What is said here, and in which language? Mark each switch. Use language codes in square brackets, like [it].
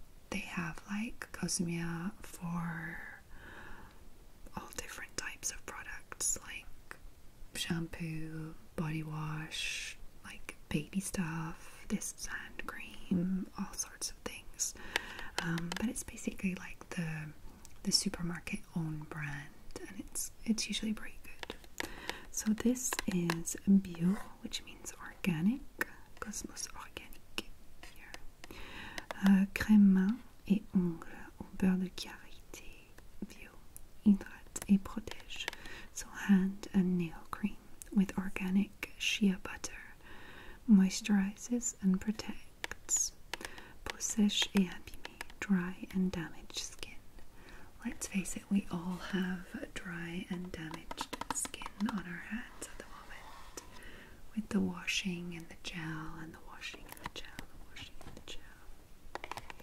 [en] They have like Cosmia for all different types of products, like shampoo, body wash, like baby stuff, this is hand cream, all sorts of things. But it's basically like the supermarket own brand, and it's usually pretty good. So this is bio, which means organic, Cosmos organique here. [fr] Crème main et ongles au beurre de karité bio, hydrate et protège. [en] So hand and nail cream with organic shea butter, moisturizes and protects. [fr] Peau sèche et abîmée, [en] dry and damaged skin. Let's face it, we all have dry and damaged skin on our hands at the moment, with the washing and the gel and the washing and the gel, the washing and the gel.